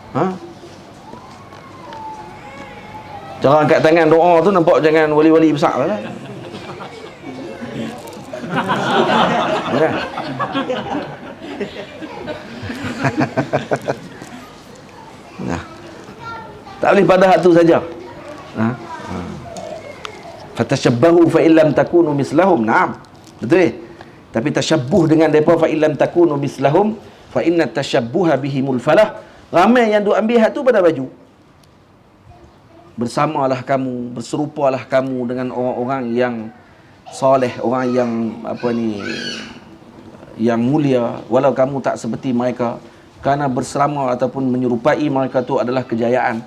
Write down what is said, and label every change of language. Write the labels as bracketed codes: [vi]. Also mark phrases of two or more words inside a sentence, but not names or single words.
[ms] Cara angkat tangan doa tu nampak jangan wali-wali besar lah. Tak boleh pada hak tu saja. [ar] فتشبهوا فإن لم تكونوا مثلهم. [ms] Naam. Betul. Tapi tasyabbuh dengan depa [ar] فإن لم تكونوا مثلهم فإن التشبه بهم فلاح. [ms] Ramai yang duk ambil hak tu pada baju. Bersamalah kamu, berserupalah kamu dengan orang-orang yang soleh, orang yang apa ni, yang mulia, walau kamu tak seperti mereka. Kerana berserama ataupun menyerupai mereka tu adalah kejayaan.